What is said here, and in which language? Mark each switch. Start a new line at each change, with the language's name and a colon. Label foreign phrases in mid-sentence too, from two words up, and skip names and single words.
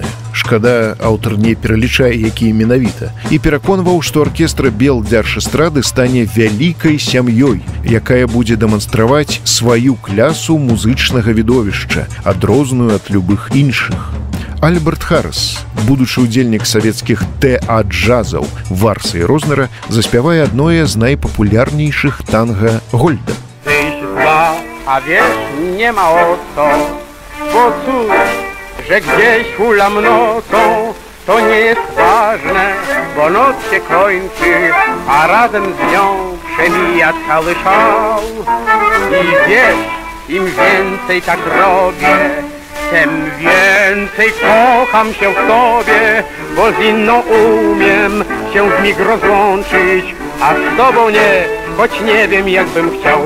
Belarusian: Шкада, аўтар не пералічае, якія менавіта, і пераконваў, што аркестр Белдзяржэстрады стане вялікай сям'ёй, якая будзе дэманстраваць сваю клясу музычнага відовішча, адрозную ад любых іншых. Альберт Харрис, будучы ўдзельнік савецкіх ТА-джазаў Варса і Рознера, заспявае адное з найпапулярнейшых танга Гольда.
Polish: Tyś dba, a wiesz, nie ma o co, bo cóż, że gdzieś hulam nocą, to nie jest ważne, bo noc się kończy, a razem z nią przemija cały szał. I wiesz, im więcej tak robię, tem więcej kocham się w tobie, bo z inną umiem się w mig rozłączyć, a z tobą nie, choć nie wiem jakbym chciał.